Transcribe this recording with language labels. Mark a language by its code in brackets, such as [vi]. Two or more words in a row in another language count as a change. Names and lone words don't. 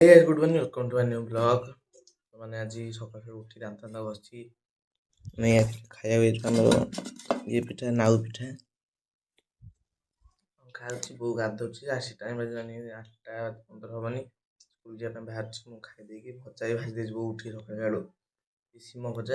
[en] Hey, good morning. Welcome to a new vlog. [or] ମାନେ ଆଜି ସକାଳୁ ଉଠି ଦାନ୍ତ ଘଷି ନେଇ ଆସିଲି ଖାଇବାକୁ ଆମର ଇଏ ପିଠା ନାଉ ପିଠା ଖାଉଛି। ବୋଉ ଗାଧୋଉଛି। ଆସି ଟାଇମ୍ ବାଜିଲାଣି 8:15 ହବନି। ସ୍କୁଲ ଯିବା ପାଇଁ ବାହାରିଛି। ମୁଁ ଖାଇଦେଇକି ଭଜା ବି ଭାଜି ଦେଇଛି ବୋଉ ଉଠି ସକାଳୁ ଆଳୁ ସିମ ଭଜା।